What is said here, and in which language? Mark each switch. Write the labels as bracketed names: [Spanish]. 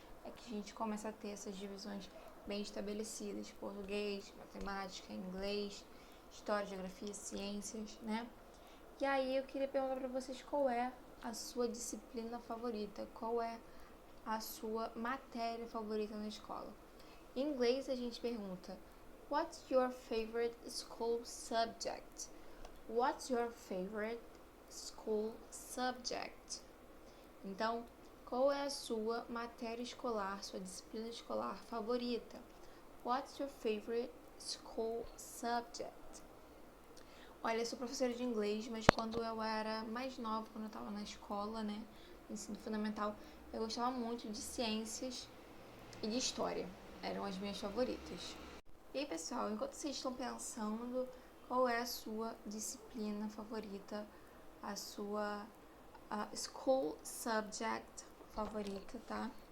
[Portuguese] é que a gente começa a ter essas divisões bem estabelecidas: português, matemática, inglês, história, geografia, ciências, E aí eu queria perguntar para vocês qual é a sua disciplina favorita, qual é a sua matéria favorita na escola. Em inglês a gente pergunta: [English] What's your favorite school subject? What's your favorite school subject? [Portuguese] Então, qual é a sua matéria escolar, sua disciplina escolar favorita? [English] What's your favorite school subject? [Portuguese] Olha, eu sou professora de inglês, mas quando eu era mais nova, quando eu estava na escola, no ensino fundamental, eu gostava muito de ciências e de história. Eram as minhas favoritas. E aí, pessoal, enquanto vocês estão pensando qual é a sua disciplina favorita, a sua school subject favorita, tá?